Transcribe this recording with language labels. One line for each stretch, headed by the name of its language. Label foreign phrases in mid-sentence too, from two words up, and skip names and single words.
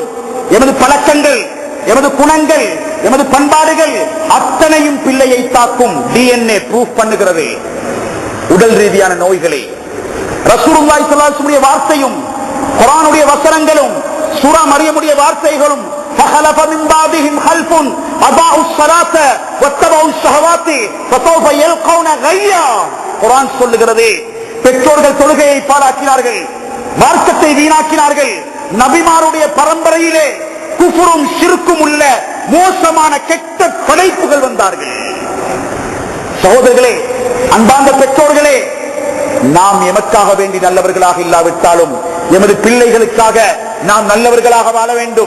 Tamil: எமது பழக்கங்கள், எமது குணங்கள், எமது பண்பாடுகள் அத்தனையும் பிள்ளையை தாக்கும். DNA ப்ரூஃப் பண்ணுகிறது உடல் ரீதியான நோய்களை.
Arabic: رسول الله صلى الله عليه وسلم
Tamil: வார்த்தையும் குர்ஆனுடைய வசனங்களும் சூரா மரியமுடைய வார்த்தைகளும்
Arabic: فخلف من بعدهم خلف اضاعوا الصلاه واتبعوا الشهوات فسوف يلقون غيا.
Tamil: குர்ஆன் சொல்லுகிறது, பெற்றோர்கள் தொழுகையை பாழாக்கினார்கள், மார்க்கத்தை வீணாக்கினார்கள். நபிமாருடைய பரம்பரையிலே குஃப்ரும் ஷிர்க்கும் உள்ள மோசமான கெட்ட படைப்புகள் வந்தார்கள். சகோதரர்களே, அன்பார்ந்த பெற்றோர்களே, நாம் எமக்காக வேண்டி நல்லவர்களாக இல்லாவிட்டாலும் எமது பிள்ளைகளுக்காக நாம் நல்லவர்களாக வாழ வேண்டும்.